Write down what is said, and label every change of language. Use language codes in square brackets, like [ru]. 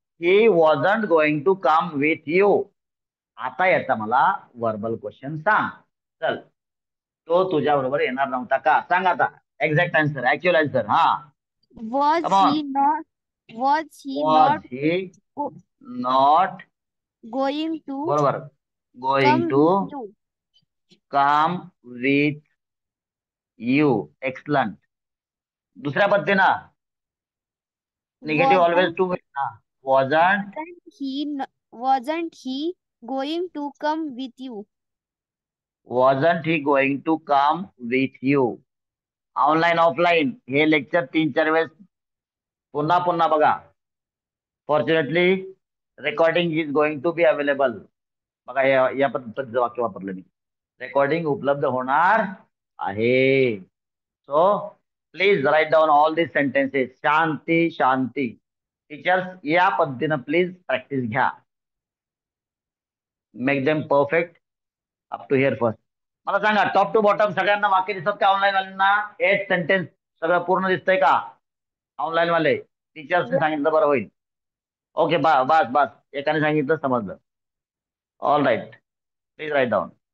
[en] He wasn't going to come with you. [mr] आता याचा मला वर्बल क्वेश्चन सांग. चल. तो तुझ्या बरोबर येणार नव्हता का? सांग आता. [en] Exact answer, actual answer. हा was come on. He was he not going to. बरोबर. Going come to with you. come with you. Excellent. [mr] दुसऱ्या पद्धतीनं negative always to wasn't [en] Wasn't he going to come with you? wasn't he going to come with you. [mr] Online offline हे lecture 3-4 वेळेस पुन्हा पुन्हा बघा. [en] Fortunately recording is going to be available. [mr] बघा या पद्धतीचं वाक्य वापरलं मी. रेकॉर्डिंग उपलब्ध होणार आहे. [en] So please write down all this sentences. [mr] Shanti Shanti. Teachers या पद्धतीनं प्लीज प्रॅक्टिस घ्या. [en] Make them perfect up to here first. [mr] मला सांगा टॉप टू बॉटम सगळ्यांना वाक्य दिसत का ऑनलाईन वाल्यांना? 8 सेंटेन्स सगळं पूर्ण दिसतंय का ऑनलाईन वाले? टीचर्सने सांगितलं बरं होईल. ओके बस बस एकाने सांगितलं समजलं. [en] All right please write down.